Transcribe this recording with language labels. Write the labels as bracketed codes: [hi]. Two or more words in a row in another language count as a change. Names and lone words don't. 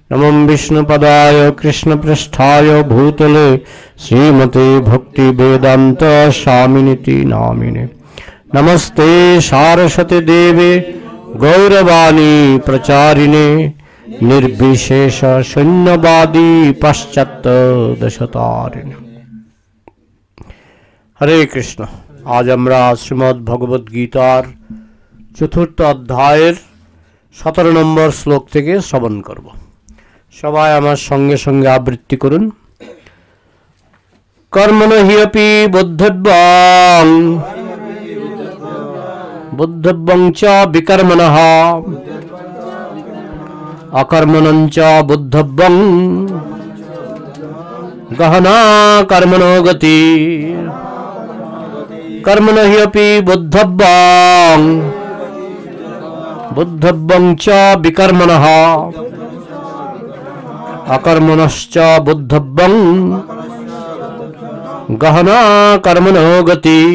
[sa] ओम विष्णुपदाय कृष्णपृष्ठाय भूतले श्रीमते भक्ति वेदांत स्वामिनिति नामिने। नमस्ते सारस्वती देवे गौरवाणी प्रचारिणे निर्विशेष शून्यवादी पाश्चात्य दशतारिणे। हरे कृष्ण। [bn] आज আমরা শ্রীমদ্ ভগবদ গীতার চতুর্থ অধ্যায়ের 17 নম্বর শ্লোক থেকে শ্রবণ করব। সবাই আমার সঙ্গে সঙ্গে আবৃত্তি করুন। [sa] কর্মণ হিয়পি বুদ্ধব্যং বুদ্ধব্যং চ বিকর্মণঃ অকর্মণং চ বুদ্ধব্যং গহনা কর্মণো গতি। कर्मण हि अपि बुद्धव्यं बुद्धव्यं च विकर्मणः अकर्मणश्च बुद्धव्यं गहना कर्मणो गति।